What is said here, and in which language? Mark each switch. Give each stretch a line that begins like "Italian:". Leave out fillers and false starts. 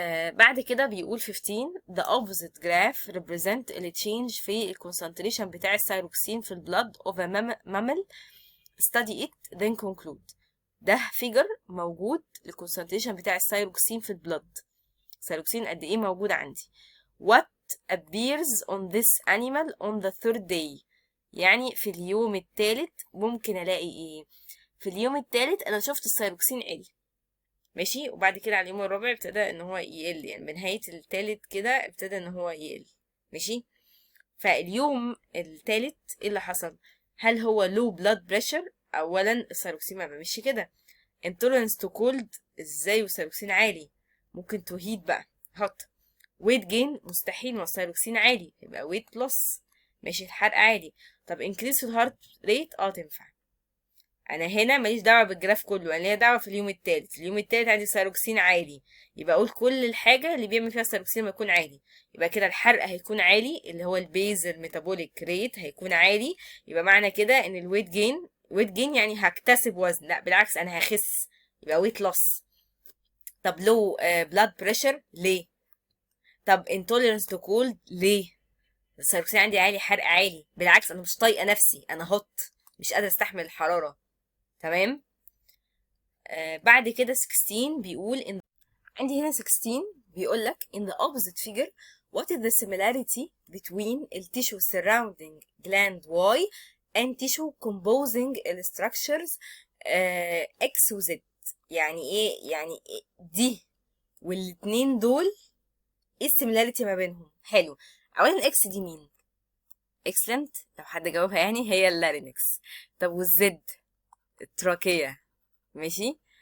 Arabic: بعد كده بيقول
English: 15 the opposite graph represent ال change في ال concentration بتاع الثيروكسين في ال blood of a mammal. study it then conclude.
Arabic: ده فيجر موجود ال concentration بتاع الثيروكسين في البلد. الثيروكسين قد ايه موجود عندي.
English: what appears on this animal on the third day.
Arabic: يعني في اليوم الثالث ممكن الاقي ايه؟ في اليوم الثالث انا شفت الثيروكسين عالي. ماشي. وبعد كده على اليوم الرابع ابتدى ان هو يقل، يعني بنهاية التالت كده ابتدى ان هو يقل. ماشي. فاليوم التالت ايه اللي حصل؟ هل هو
English: low blood pressure؟
Arabic: اولا الثيروكسين ما بيمشي كده.
English: intolerance to cold
Arabic: ازاي والثيروكسين عالي؟ ممكن
English: to heat
Arabic: بقى hot.
English: weight gain
Arabic: مستحيل، ما الثايروكسين عالي، يبقى
English: weight loss.
Arabic: ماشي، الحرق عالي. طب increase في الهارت ريت، تنفع. انا هنا ماليش دعوه بالجراف كله، انا ليا دعوه في اليوم التالت. اليوم التالت عندي ثايروكسين عالي، يبقى اقول كل الحاجه اللي بيعمل فيها الثايروكسين ما يكون عالي. يبقى كده الحرق هيكون عالي، اللي هو البيزل ميتابوليك ريت هيكون عالي. يبقى معنى كده ان الويت جين، ويت جين يعني هكتسب وزن، لا بالعكس انا هخس، يبقى ويت لوس. طب لو بلاد بريشر ليه؟ طب انتوليرنس تو كولد ليه؟ الثايروكسين عندي عالي، حرق عالي، بالعكس انا مش طايقه نفسي، انا هوت، مش قادره استحمل الحراره. تمام. بعد كده 16 بيقول ان عندي هنا 16 بيقول لك
English: in the opposite figure what is the similarity between the tissue surrounding gland Y and tissue composing the structures X و Z.
Arabic: يعني ايه؟ يعني إيه دي والاتنين دول، ايه السيميلاريتي ما بينهم؟ حلو. اولا اكس دي مين؟ اكسلنت، لو حد جاوبها يعني هي اللارينكس. طب والزد؟ التراكية. ماشي.